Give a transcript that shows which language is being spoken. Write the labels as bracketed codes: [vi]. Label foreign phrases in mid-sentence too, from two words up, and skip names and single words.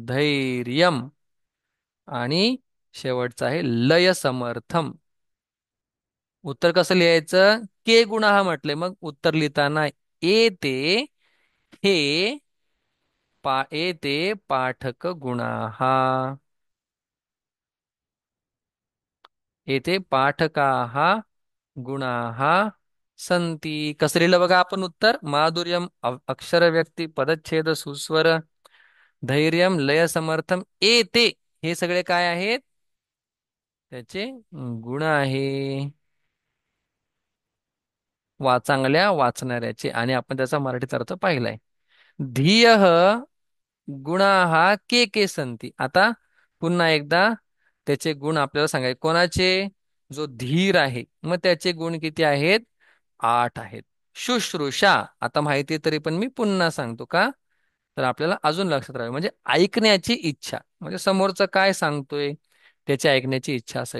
[mr] धैर्यम आणि शेवटचं आहे [sa] लय समर्थम. [mr] उत्तर कसं लिहायचं के गुणा हा म्हटले मग उत्तर लिहिताना ते हे ते [sa] पाठक गुणाः. येथे पाठकाः गुणाः संती. [mr] कसं लिहिलं बघा आपण उत्तर. [sa] माधुर्यम अक्षर व्यक्ती पदच्छेद सुस्वर धैर्यम लय समर्थम [mr] ते हे सगळे काय आहेत त्याचे गुण आहे चांगल्या वाचणाऱ्याचे. आणि आपण त्याचा मराठीत अर्थ पाहिलाय. [sa] धिय गुणाः के संती. [mr] आता पुन्हा एकदा त्याचे गुण आपल्याला सांगायचे. कोणाचे जो धीर आहे मग त्याचे गुण किती आहेत 8 आहेत. शुश्रूषा आता माहिती तरी पण मी पुन्हा सांगतो का तर आपल्याला अजून लक्षात राहावे. म्हणजे ऐकण्याची इच्छा म्हणजे समोरचं काय सांगतोय त्याची ऐकण्याची इच्छा असावी.